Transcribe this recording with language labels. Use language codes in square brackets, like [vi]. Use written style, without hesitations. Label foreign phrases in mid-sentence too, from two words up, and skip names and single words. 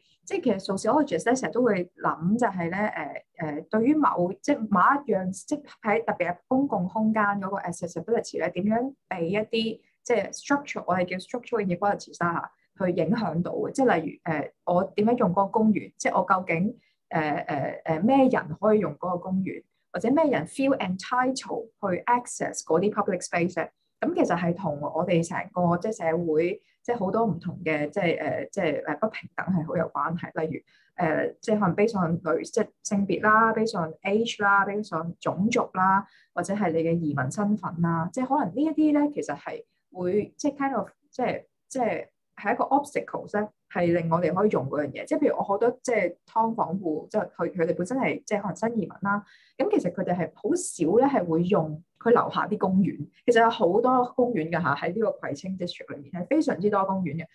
[yue] 即係其實 sociologist 咧成日都會諗就係咧對於某一樣即喺特別係公共空間嗰個 accessibility 咧點樣俾一啲即係 structure 我哋叫 [en] structural inequalities [yue] 啦嚇，去影響到嘅。即係例如我點樣用嗰個公園，即係我究竟咩人可以用嗰個公園？或者咩人 [en] feel entitled [yue] 去 access 嗰啲 [en] public space [yue] 咧？咁其實係同我哋成個即係社會即係好多唔同嘅即係不平等係好有關係。例如即係可能 [en] based on [yue] 即係性別啦 ， [en] based on age [yue] 啦， [en] based on [yue] 種族啦，或者係你嘅移民身份啦，即係可能呢一啲咧其實係會即係 [en] kind of [yue] 即係一個 obstacles 咧。係令我哋可以用嗰樣嘢，即係譬如我好多即係劏房戶，即係佢哋本身係即係可能新移民啦。咁其實佢哋係好少咧係會用佢樓下啲公園。其實有好多公園㗎嚇，喺呢個葵青 district 裏面係非常之多公園嘅。